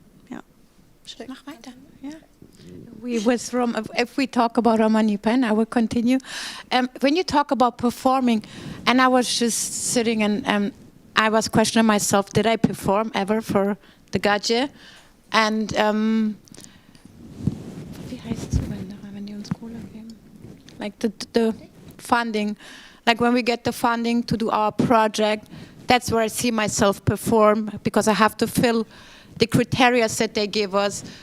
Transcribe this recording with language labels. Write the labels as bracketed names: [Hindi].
[German] Yeah. Mach weiter. Yeah. [English] If we talk about Romani Pen, I will continue. When you talk about performing, and I was just sitting and I was questioning myself, did I perform ever for the Gaje? [German] And wie heißt es, wenn die uns Kohle geben? [English] Like the funding, like when we get the funding to do our project, that's where I see myself perform, because I have to fill the criteria that they give us.